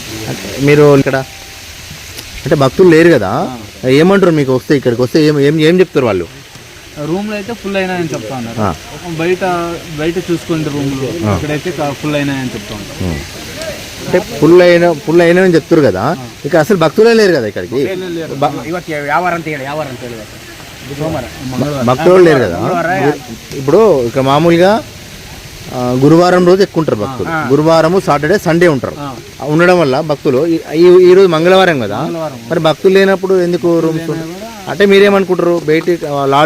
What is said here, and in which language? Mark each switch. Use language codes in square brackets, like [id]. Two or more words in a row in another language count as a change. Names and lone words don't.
[te] మీరు ఇక్కడ అంటే భక్తులు లేరు కదా, ఏమంటారు మీకు వస్తే? ఇక్కడికి వస్తే ఏం చెప్తారు వాళ్ళు? రూమ్లు అయితే ఫుల్ అయినాయని చెప్తా ఉన్నారు. బయట చూసుకోండి రూమ్లు, ఇక్కడైతే ఫుల్ అయినాయని చెప్తా ఉన్నారు. అంటే ఫుల్ అయినా అని చెప్తారు కదా, ఇక అసలు భక్తులే లేరు కదా ఇక్కడికి. [kn] ಇವತ್ತು ಯಾವಾರ ಅಂತ ಹೇಳಿ సోమవారం [te] భక్తులు లేరు కదా. ఇప్పుడు ఇక మామూలుగా గురువారం రోజు ఎక్కువ ఉంటారు భక్తులు. గురువారం, [en] Saturday, Sunday [te] ఉంటారు. ఉండడం వల్ల భక్తులు ఈ రోజు మంగళవారం కదా, మరి భక్తులు లేనప్పుడు ఎందుకు రూమ్స్? అంటే మీరేమనుకుంటారు? బయట లాడ్జ్